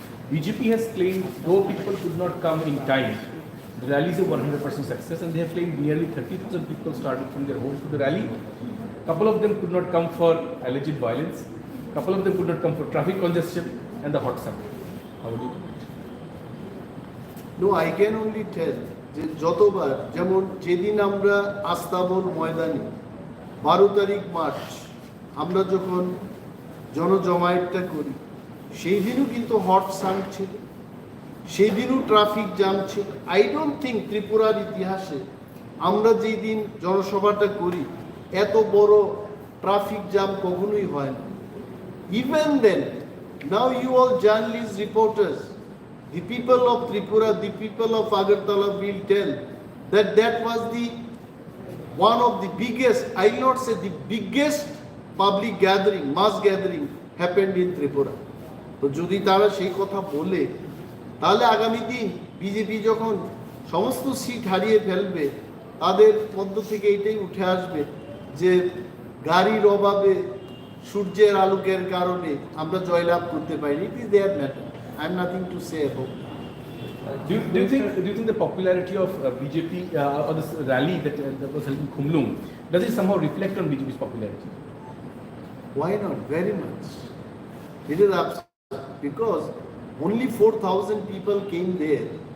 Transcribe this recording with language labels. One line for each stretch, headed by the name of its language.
English: BJP has claimed though people could not come in time, the rally is a 100% success, and they have claimed nearly 30,000 people started from their homes to the rally. Couple of them could not come for alleged violence, couple of them could not come for traffic congestion and the hot summer. How would you do it? No, I can only tell
Bangla: যে যতবার, যেমন যেদিন আমরা আস্তাবল ময়দানে 12 তারিখ March আমরা যখন জনজমায়েতটা করি, সেই দিনও কিন্তু হট সান ছিল, সেই দিনও ট্রাফিক জ্যাম ছিল।
English: I don't think
Bangla: ত্রিপুরার ইতিহাসে আমরা যেই দিন জনসভাটা করি এত বড় ট্রাফিক জ্যাম কখনোই হয় না।
English: Even then, now you all journalist, reporters, the people of Tripura, the people of Agartala will tell that that was the one of the biggest, I will not say the biggest public gathering, mass gathering happened in Tripura.
Bangla: তো যদি তারা সেই কথা বলে, তাহলে আগামী দিন BJP যখন সমস্ত সিট হারিয়ে ফেলবে, তাদের মধ্য থেকে এটাই উঠে আসবে যে গাড়ির অভাবে, সূর্যের আলোকের কারণে আমরা জয়লাভ করতে পারিনি।
English: It is their matter. I have nothing to say about that. Do you think the popularity of BJP or this rally that was held in Kumlum, does it somehow reflect on BJP's popularity? Why not? Very much. It is absolute, because only 4,000 people came there.